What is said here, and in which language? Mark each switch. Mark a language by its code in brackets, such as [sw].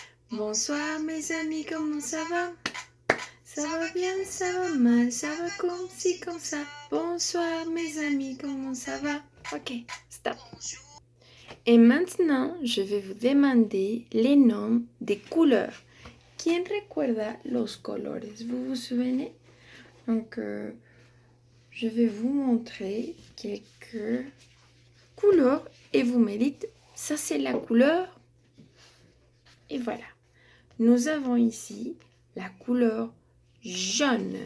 [fr] Bonsoir mes amis, comment ça va? Ça va bien, ça va comme ci, comme ça. Bonsoir mes amis, comment ça va? Ok, stop. Et maintenant, je vais vous demander les noms des couleurs. [es] ¿Quién recuerda los colores? [fr] Vous vous souvenez? Donc, je vais vous montrer quelques couleurs et vous me dites, ça c'est la couleur. Et voilà. Nous avons ici la couleur jaune.